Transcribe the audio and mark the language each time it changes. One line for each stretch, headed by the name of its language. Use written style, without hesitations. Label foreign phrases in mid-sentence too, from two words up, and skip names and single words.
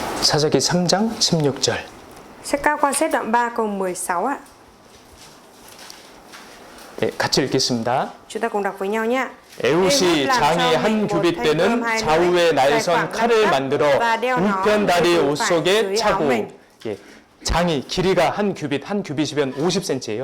Korean: 사사기 3장 16절.
Vietnamese: Sách Các Quan Xét đoạn 3 câu 16 ạ.
Korean: 네, 같이 읽겠습니다.
Vietnamese: Chúng ta cùng đọc với nhau nhé.
Korean: 에훗이 장이 한 규빗 되는 좌우에 날선 칼을 만들어 우편 다리 옷 속에 차고. 예, 장이 길이가 한 규빗이면 50cm예요.